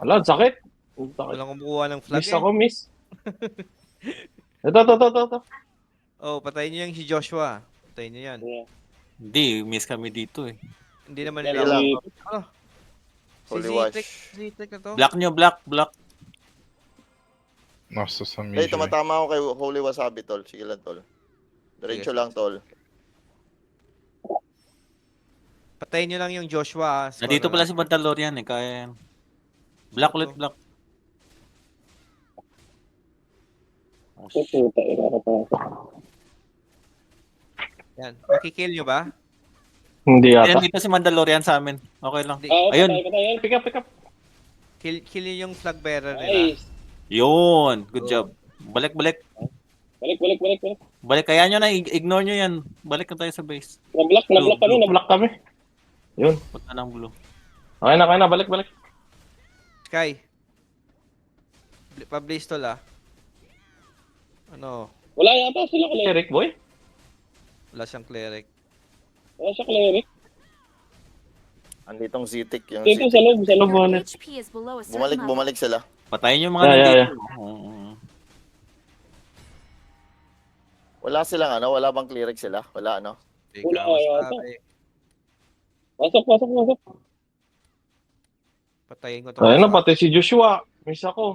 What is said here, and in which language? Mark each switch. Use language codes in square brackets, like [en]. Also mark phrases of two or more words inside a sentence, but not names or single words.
[tl] Ala, sakit. Ang sakit. Walang kumuha ng flag Miss eh. ako, miss. Ito. Oh, patayin niyo yung si Joshua. Patayin niyo yan. Hindi, miss kami dito eh. Hindi naman Sige nila. lang. Ano? Si Holy wash. Zitek na to. Block nyo, block. [pt] Nossa, essa [en] Hey, [pt] mídia. velho. [tl] tumatama ako kay Holy Wasabi, tol. Sige lang, tol. Diretso Sige. lang, tol. Patayin niyo lang yung Joshua. Nandito pala si Mandalorian eh. Kaya yan. Block ulit, block. Oh, shit. Puta, ina, nakapasok. Yan. Makikill niyo ba? Hindi Ayan, yata. dito si Mandalorian sa amin. Okay lang. Ayun. Ayun. [en] Pick up. [tl] Kill niyo yung flag bearer nila. [en] Nice. [tl] Yun. [en] Good job. [tl] Balik. Balik. Balik. Kaya nyo na. Ignore nyo yan. Balik na tayo sa base. Nablock kami. Yun. Punta ng blue. Okay na, balik. Sky. Pa-blaze tol ah. Ano? Wala yata sila cleric, boy. Wala siyang cleric. Wala siya cleric. Anditong Zitik. Yung Dito Zitik. sa loob, [en] Your bonnet. HP is below a certain level. [tl] Bumalik sila. Patayin yung mga [en] Yeah. [tl] nandito. Oo. Wala silang wala bang cleric sila? Wala, Wala yata. Sabi. Pasok. Patayin ko to. Ayun na, pati si Joshua. Miss ako.